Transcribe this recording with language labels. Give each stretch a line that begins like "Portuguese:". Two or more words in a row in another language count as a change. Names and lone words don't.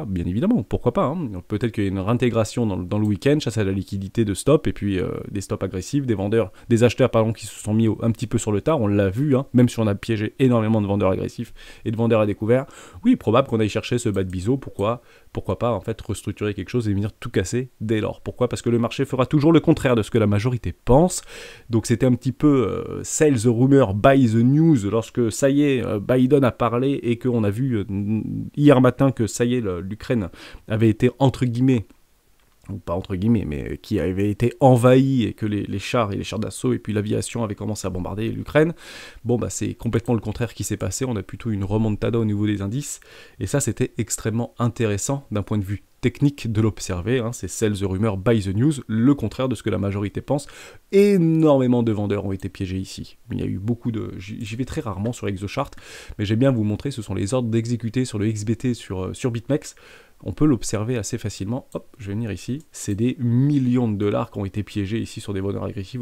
French: Bien évidemment, pourquoi pas. Peut-être qu'il y a une réintégration dans le week-end, chasse à la liquidité de stop, et puis des stops agressifs, des acheteurs qui se sont mis un petit peu sur le tard, on l'a vu, même si on a piégé énormément de vendeurs agressifs et de vendeurs à découvert. Oui, probable qu'on aille chercher ce bas de biseau, pourquoi pas en fait restructurer quelque chose et venir tout casser dès lors. Pourquoi ? Parce que le marché fera toujours le contraire de ce que la majorité pense. Donc c'était un petit peu
English: sell the rumor, buy the news,
French: lorsque ça y est, Biden a parlé et qu'on a vu hier matin que ça y est, l'Ukraine avait été entre guillemets, ou pas entre guillemets, mais qui avait été envahi et que les chars et les chars d'assaut et puis l'aviation avaient commencé à bombarder l'Ukraine. Bon, bah c'est complètement le contraire qui s'est passé, on a plutôt une remontada au niveau des indices, et ça c'était extrêmement intéressant d'un point de vue technique de l'observer, c'est
English: sell the rumor, buy the news,
French: le contraire de ce que la majorité pense. Énormément de vendeurs ont été piégés ici. Il y a eu beaucoup de... J'y vais très rarement sur ExoChart, mais j'aime bien vous montrer, ce sont les ordres d'exécuter sur le XBT sur BitMEX. on peut l'observer assez facilement. Hop, je vais venir ici. C'est des millions de dollars qui ont été piégés ici sur des vendeurs agressifs.